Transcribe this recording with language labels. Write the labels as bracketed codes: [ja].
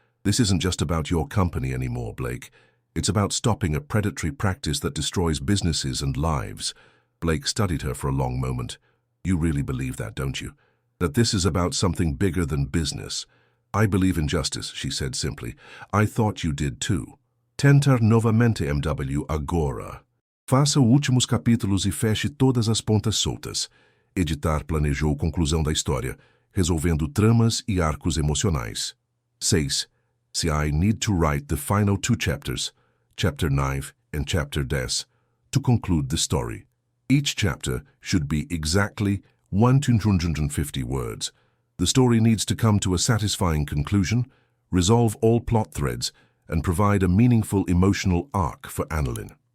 [en] This isn't just about your company anymore, Blake. It's about stopping a predatory practice that destroys businesses and lives. Blake studied her for a long moment. You really believe that, don't you? That this is about something bigger than business? I believe in justice, she said simply. I thought you did too. [pt] Tentar novamente MW agora. Faça últimos capítulos e feche todas as pontas soltas. Editar planejou conclusão da história, resolvendo tramas e arcos emocionais. [en] 6. See, I need to write the final 2 chapters, Chapter 9 and Chapter 10, to conclude the story. Each chapter should be exactly 150 words. The story needs to come to a satisfying conclusion, resolve all plot threads, and provide a meaningful emotional arc for Analind.